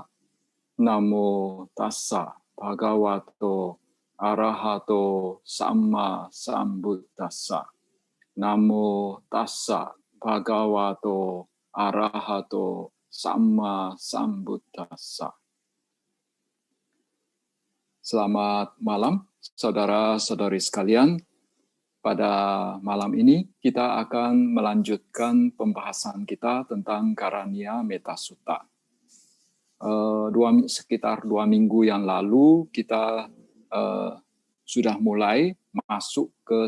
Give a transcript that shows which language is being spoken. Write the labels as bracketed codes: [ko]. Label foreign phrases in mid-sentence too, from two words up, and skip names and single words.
[pi] Namo tassa bhagavato arahato samma sambuddhassa. Namo tassa bhagavato arahato samma sambuddhassa. [id] Selamat malam, saudara-saudari sekalian. Pada malam ini kita akan melanjutkan pembahasan kita tentang Karaniya Metta Sutta. Sekitar 2 minggu yang lalu kita sudah mulai masuk ke